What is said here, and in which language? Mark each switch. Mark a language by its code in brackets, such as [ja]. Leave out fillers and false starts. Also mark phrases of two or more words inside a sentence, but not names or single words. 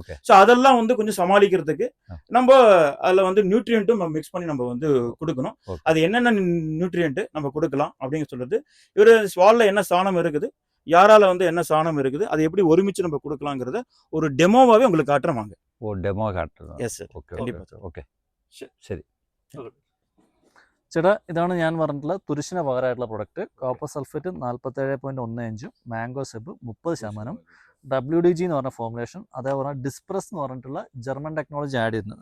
[ta] சோ அதெல்லாம் வந்து கொஞ்சம் சமாளிக்கிறதுக்கு நம்ம அதுல வந்து நியூட்ரியன்ட்டும் மிக்ஸ் பண்ணி நம்ம வந்து கொடுக்கணும். அது என்னென்ன நியூட்ரியன்ட் நம்ம கொடுக்கலாம் அப்படிங்க சொல்றது, இவரு ஸ்வால்ல என்ன சாணம் இருக்குது, யாரால வந்து என்ன சாணம் இருக்குது, அதை எப்படி ஒருமிச்சு நம்ம கொடுக்கலாங்கிறத ஒரு டெமோவாவே உங்களுக்கு காட்டுறேன் வாங்க. [ml] ഡെമോ കാട്ടുന്നു. [en] yes sir, [ta] கண்டிப்பா. [ml] ഓക്കെ, ശരി. ചേട്ടാ, ഇതാണ് ഞാൻ പറഞ്ഞിട്ടുള്ള തുരിശിന് പകരമായിട്ടുള്ള പ്രൊഡക്റ്റ്. [en] copper sulphate [ml] 47.15, മാംഗോ സെബ് 30%, WDG എന്ന് പറഞ്ഞ ഫോർമുലേഷൻ, അതേപോലെ ഡിസ്പ്രസ് എന്ന് പറഞ്ഞിട്ടുള്ള [en] German technology add [ml] ചെയ്തിട്ടുണ്ട്.